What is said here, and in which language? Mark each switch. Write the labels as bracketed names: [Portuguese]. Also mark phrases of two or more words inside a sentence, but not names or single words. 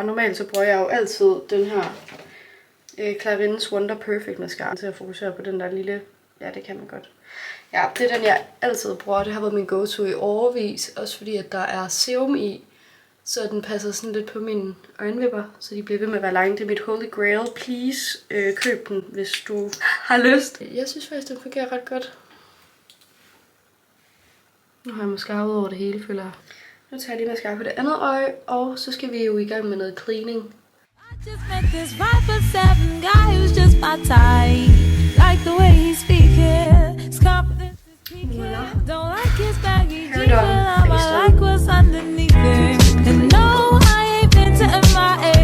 [Danish] Normalt så bruger jeg jo altid den her Clarins Wonder Perfect mascara til at fokusere på den der lille. Ja, det kan man godt. Ja, det er den, jeg altid bruger. Det har været min go-to i årevis. Også fordi, at der er serum i. Så den passer sådan lidt på mine øjenvipper. Så de bliver ved med at være lange. Det er mit [English] holy grail. [Danish] Please køb den, hvis du har lyst. Jeg synes faktisk, den fungerer ret godt. Nu har jeg mascara ud over det hele, føler jeg. Nu tager jeg lige mascara på det andet øje. Og så skal vi jo i gang med noget cleaning. [English] Just met this 5'7" guy who's just my type. Like the way he's speaking, his confidence is peaking. Don't like his baggy jeans, but I like what's underneath it. And no, I ain't been to MIA.